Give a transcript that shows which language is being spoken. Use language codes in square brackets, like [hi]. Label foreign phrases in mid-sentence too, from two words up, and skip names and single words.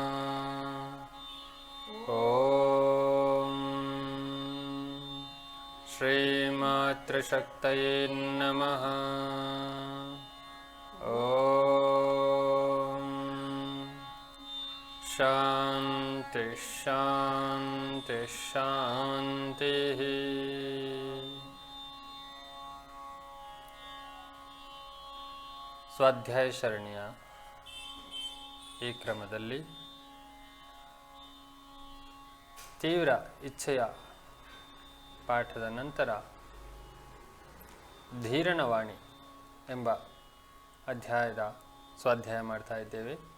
[sa] ओम श्री मातृशक्तये नमः। ओम शांति शांति शांति। [kn] ಸ್ವಾಧ್ಯಾಯ ಸರಣಿಯ ಈ ಕ್ರಮದಲ್ಲಿ ತೀವ್ರ ಇಚ್ಛೆಯ ಪಾಠದ ನಂತರ ಧೀರನವಾಣಿ ಎಂಬ ಅಧ್ಯಾಯದ ಸ್ವಾಧ್ಯಾಯ ಮಾಡ್ತಾ ಇದ್ದೇವೆ.